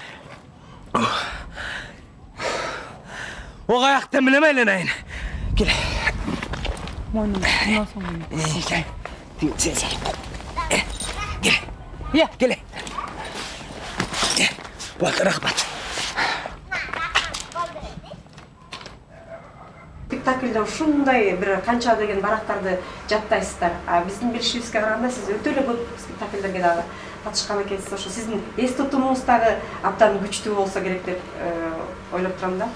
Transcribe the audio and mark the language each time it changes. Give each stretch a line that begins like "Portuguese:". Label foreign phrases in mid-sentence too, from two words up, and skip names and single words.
Kazakh: О қаяқты білем айленайын. Кел. Мойнын, мұнан соң. Кел. Кел. Иә, кел. Болды, рахмат.
Kyrgyz: Спектакльде ушундай бир канча деген барактарды жаттайсыздар. Биздин билишибизге караганда сиз өтө эле көп спектакльдерге дагы катышкан экенсиз. Ошо сиздин эс тутумуңуз дагы абдан күчтүү болсо керек деп ойлоп турам да.